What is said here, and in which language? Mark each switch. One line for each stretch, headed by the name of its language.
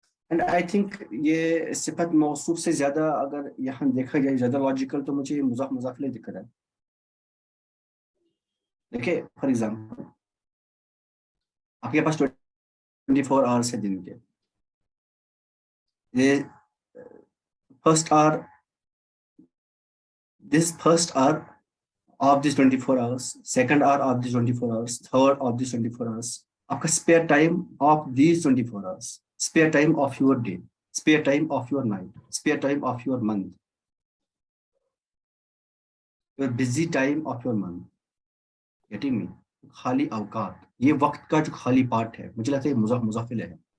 English: and I think
Urdu: یہ صفت موصوف سے زیادہ اگر یہاں دیکھا جائے زیادہ لاجیکل، تو مجھے مضاف مضاف الیہ دکھ رہا ہے. دیکھیں
English: for example
Urdu: آپ کے پاس 24 آورس ہے دن کے.
English: یہ first hour, this first hour of this 24 hours, second hour of this 24 hours, third of this 24 hours,
Urdu: آپ کا
English: spare time of these 24 hours, spare time of your day, spare time of your night, spare time of your month, your busy time of your month. Getting me?
Urdu: خالی اوقات، یہ وقت کا جو خالی part ہے، مجھے لگتا ہے مضاف مضاف الیہ ہے.